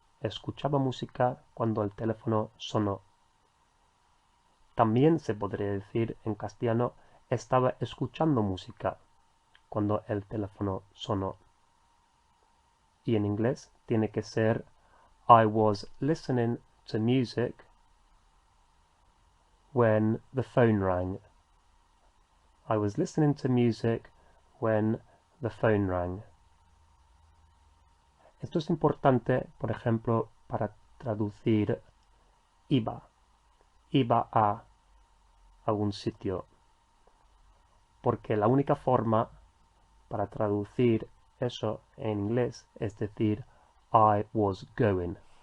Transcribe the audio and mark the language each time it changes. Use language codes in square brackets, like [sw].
[es] Escuchaba música cuando el teléfono sonó. También se podría decir en castellano estaba escuchando música cuando el teléfono sonó. Y en inglés tiene que ser [en] I was listening to music when the phone rang. I was listening to music when the phone rang. [es] Esto es importante, por ejemplo, para traducir iba. Iba a algún sitio. Porque la única forma para traducir eso en inglés es decir [en] I was going.